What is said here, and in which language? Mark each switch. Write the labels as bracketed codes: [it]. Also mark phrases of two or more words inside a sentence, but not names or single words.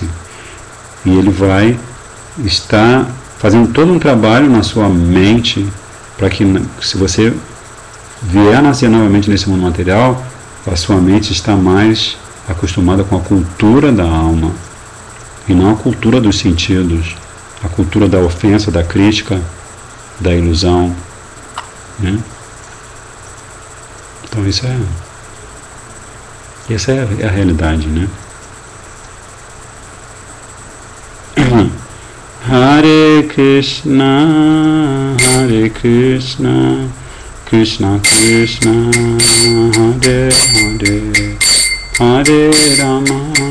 [pt] E ele vai estar fazendo todo um trabalho na sua mente para que, se você vier a nascer novamente nesse mundo material, a sua mente está mais acostumada com a cultura da alma e não a cultura dos sentidos, a cultura da ofensa, da crítica, da ilusão, né? Então essa é a realidade, né? [sa] हरे कृष्ण कृष्ण कृष्ण हरे हरे हरे राम,